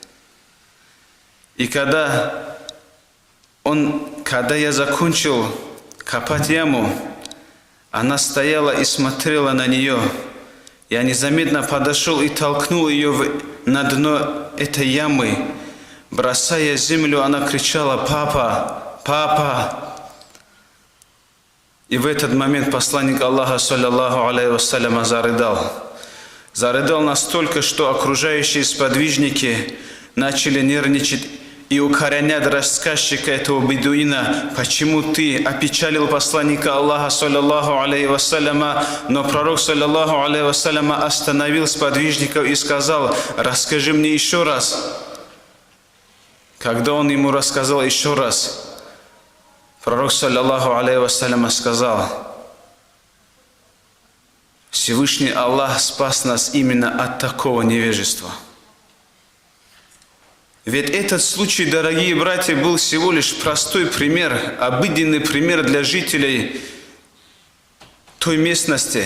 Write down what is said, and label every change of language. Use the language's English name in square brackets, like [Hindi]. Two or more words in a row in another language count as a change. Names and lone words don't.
[Russian] И когда я закончил копать яму, она стояла и смотрела на нее. Я незаметно подошел и толкнул ее на дно этой ямы. Бросая землю, она кричала: «Папа! Папа!» И в этот момент посланник Аллаха, [Arabic] صلى الله عليه وسلم, [Russian] зарыдал. Зарыдал настолько, что окружающие сподвижники начали нервничать и укоренять рассказчика этого бедуина: «Почему ты опечалил посланника Аллаха, [Arabic] صلى الله عليه وسلم?» [Russian] Но пророк, [Arabic] صلى الله عليه وسلم, [Russian] остановил сподвижников и сказал: «Расскажи мне еще раз». Когда он ему рассказал еще раз, пророк, [Arabic] صلى الله عليه وسلم, [Russian] сказал: «Всевышний Аллах спас нас именно от такого невежества». Ведь этот случай, дорогие братья, был всего лишь простой пример, обыденный пример для жителей той местности.